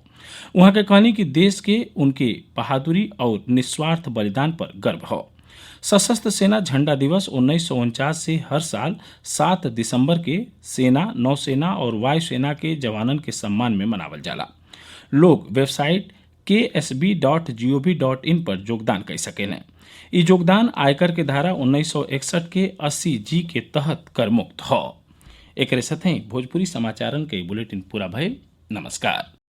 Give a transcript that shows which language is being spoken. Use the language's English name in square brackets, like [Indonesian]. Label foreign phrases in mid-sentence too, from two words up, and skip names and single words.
[Bhojpuri] उहाँ के कहनी कि देश के उनके बहादुरी और निस्वार्थ बलिदान पर गर्व हो। सशस्त्र सेना झंडा दिवस 1949 से हर साल 7 दिसंबर के सेना, नौसेना और वायुसेना के जवानन के सम्मान में मनावल जाला। लोग वेबसाइट ksb.gov.in पर योगदान कर सकेलें। ई योगदान आयकर के धारा 1961 के 80G के तहत कर मुक्त हो। एकरे साथे भोजपुरी समाचारन के बुलेटिन पूरा भइल। नमस्कार।